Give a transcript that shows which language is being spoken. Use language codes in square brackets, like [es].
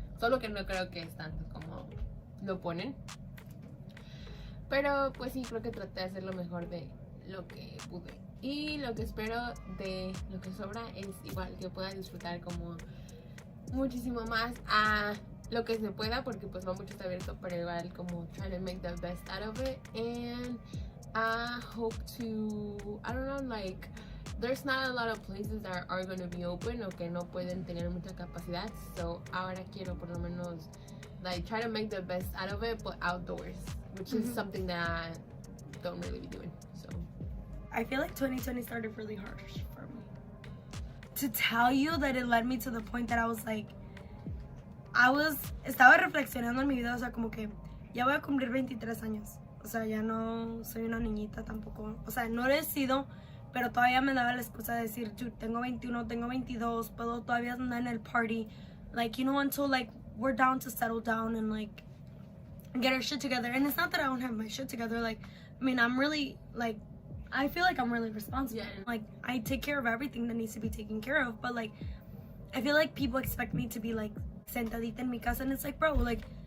[es] Solo que no creo que es tanto como lo ponen. Pero pues sí, creo que traté de hacer lo mejor de lo que pude. Y lo que espero de lo que sobra es igual que pueda disfrutar como muchísimo más a lo que se pueda, porque pues no mucho está abierto, pero igual como try to make the best out of it. [en] And I hope to, I don't know, like there's not a lot of places that are going to be open o que no pueden tener mucha capacidad, so ahora quiero por lo menos like try to make the best out of it, but outdoors, which is something that I don't really be doing. So I feel like 2020 started really harsh for me. [es] To tell you that it led me to the point that I was like, estaba reflexionando en mi vida, o sea, como que ya voy a cumplir 23 años. O sea, ya no soy una niñita tampoco. O sea, no lo he sido, pero todavía me daba la excusa de decir, dude, tengo 21, tengo 22, puedo todavía andar en el party. [en] Like, you know, until like we're down to settle down and like get our shit together. And it's not that I don't have my shit together. Like, I mean, I'm really like, I feel like I'm really responsible. Yeah. Like, I take care of everything that needs to be taken care of. But like, I feel like people expect me to be like sentadita en mi casa, and it's like, bro, like,